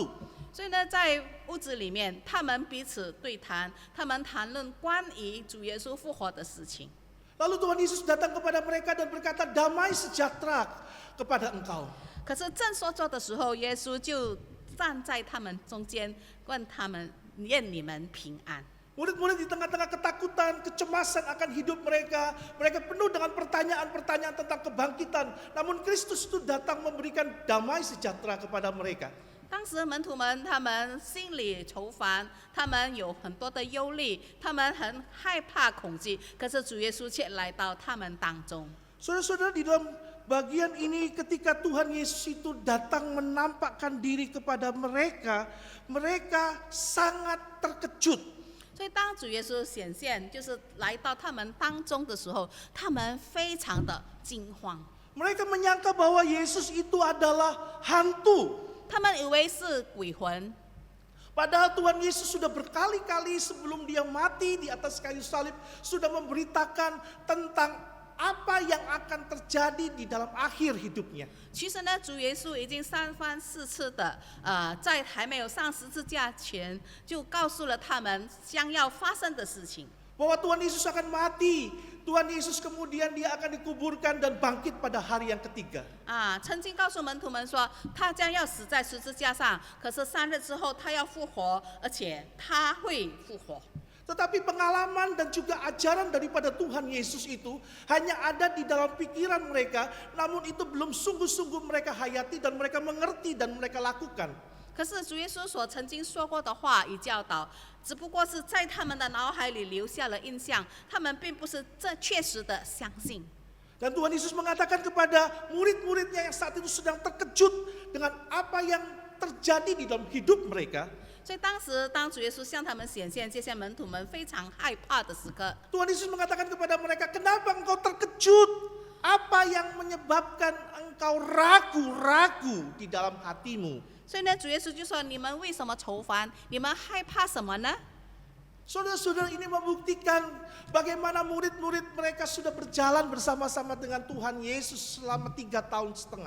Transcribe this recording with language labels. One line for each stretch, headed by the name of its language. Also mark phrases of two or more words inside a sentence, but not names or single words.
Chinese: 所以呢，在屋子里面，他们彼此对谈，他们谈论关于主耶稣复活的事情。
Indonesian: Lalu Tuhan Yesus datang kepada mereka dan berkata, damai sejahtera kepada engkau.
Chinese: 可是正说着的时候，耶稣就站在他们中间，问他们：“愿你们平安。”
Indonesian: Murid-murid di tengah-tengah ketakutan, kecemasan akan hidup mereka. Mereka penuh dengan pertanyaan-pertanyaan tentang kebangkitan. Namun Kristus itu datang memberikan damai sejahtera kepada mereka.
Chinese: 当时门徒们他们心里愁烦，他们有很多的忧虑，他们很害怕恐惧。可是主耶稣却来到他们当中。
Indonesian: Saudara-saudara, di dalam bagian ini ketika Tuhan Yesus itu datang menampakkan diri kepada mereka, mereka sangat terkejut.
Chinese: 所以当主耶稣显现，就是来到他们当中的时候，他们非常的惊慌。
Indonesian: Mereka menyangka bahwa Yesus itu adalah hantu.
Chinese: 他们以为是鬼魂，
Indonesian: Padahal Tuhan Yesus sudah berkali-kali sebelum dia mati di atas kayu salib sudah memberitakan tentang apa yang akan terjadi di dalam akhir hidupnya.
Chinese: 其实呢，主耶稣已经3番4次的，在还没有上十字架前，就告诉了他们将要发生的事情。
Indonesian: Bahwa Tuhan Yesus akan mati, Tuhan Yesus kemudian dia akan dikuburkan dan bangkit pada hari yang ketiga.
Chinese: 曾经告诉门徒们说，他将要死在十字架上，可是3日之后他要复活，而且他会复活。
Indonesian: Tetapi pengalaman dan juga ajaran daripada Tuhan Yesus itu hanya ada di dalam pikiran mereka, namun itu belum sungguh-sungguh mereka hayati dan mereka mengerti dan mereka lakukan.
Chinese: 可是主耶稣所曾经说过的话与教导，只不过是在他们的脑海里留下了印象，他们并不是确实的相信。
Indonesian: Dan Tuhan Yesus mengatakan kepada murid-muridnya yang saat itu sedang terkejut dengan apa yang terjadi di dalam hidup mereka.
Chinese: 所以当时，当主耶稣向他们显现，这些门徒们非常害怕的时刻。
Indonesian: Tuhan Yesus mengatakan kepada mereka, kenapa engkau terkejut? Apa yang menyebabkan engkau ragu-ragu di dalam hatimu?
Chinese: 所以呢，主耶稣就说：“你们为什么愁烦？你们害怕什么呢？”
Indonesian: Saudara-saudara, ini membuktikan bagaimana murid-murid mereka sudah berjalan bersama-sama dengan Tuhan Yesus selama 3 tahun setengah.